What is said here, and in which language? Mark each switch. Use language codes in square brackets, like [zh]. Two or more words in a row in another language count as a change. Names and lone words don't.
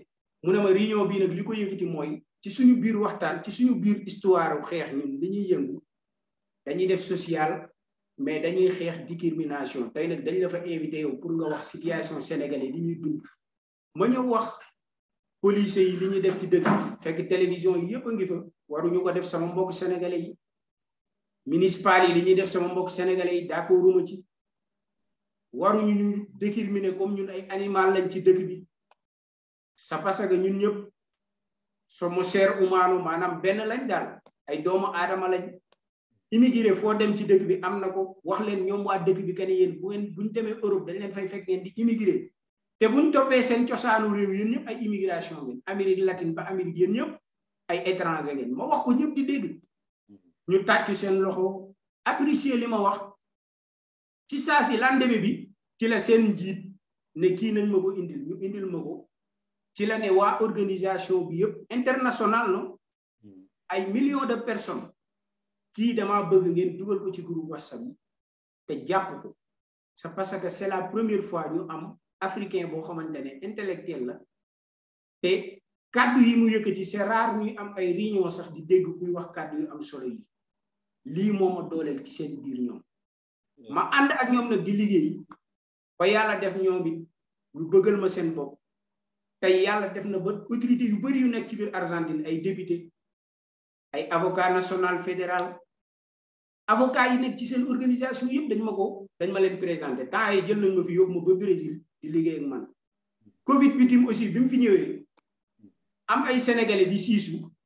[wo] mu ne ma réunion bii nag li ko yëkkati mooy ci suñu biir waxtaan ci suñu biir histoire xeex ñun li ñuy yëngu dañuy def social mais dañuy xeex discrimination tey nag dañ la fa invité yow pour nga wax [fr] situation sénégalais [wo] li ñuy dund ma ñëw wax policiers yi li ñuy def ci dëkk bi fekk télévision yi yëpp a ngi fa waruñu ko def sama mbokk sénégalais yi municipal yi li ñuy def sama mbokk sénégalais yi d'accorduma ci waruñu ñu [fr] discriminer comme [wo] ñun ay animal lañ ci dëkk bi [fr] c'est parce que [wo] ñun ñëpp [es] somos ser humano [wo] maanaam benn lañ daal ay doomu aadama lañ immigré foo dem ci dëkk bi am na ko wax leen ñoom waa dëkk bi que ne yéen buñ demee Europe dañ leen fay fekk ngeen di immigré te buñ toppee seen cosaanu réew yéen ñëpp ay immigration ngeen [fr] Amérique latine [wo] ba Amérique yéen ñëpp ay étranger ngeen ma wax ko ñëpp di dégg ñu tàccu seen loxo apprécier li ma wax ci saa si lendemain bi ci la seen njiit ne kii nañ ma ko indil ñu indil ma ko ci la ne waa organisation bi yëpp international no ay [fr] millions de personnes [wo] kii dama bëgg ngeen dugal ko ci groupe WhatsApp yi te jàpp ko [fr] c'est parce que c'est la première fois [wo] ñu am africain boo xamante ne intellectuel la te kàddu yi mu yëkkati [fr] c'est rare [wo] ñuy am ay réunion sax di dégg kuy wax kàddu yu am solo yi lii moo ma dooleel ci seen biir ñoom ma ànd ak ñoom nag di liggéey ba yàlla def ñoom it ñu bëggal ma seen bopp tey yàlla def na ba autorité yu bari yu nekk ci biir Argentine ay député ay [fr] avocat national fédéral avocat [wo] yi nekk ci seen organisation yëpp dañ ma leen [fr] présenté temps [wo] yi jël nañ ma fi yóbbu ma ba Brésil di liggéey ak man Covid bi tim aussi bi mu fi ñëwee am ay sénégalais di siisu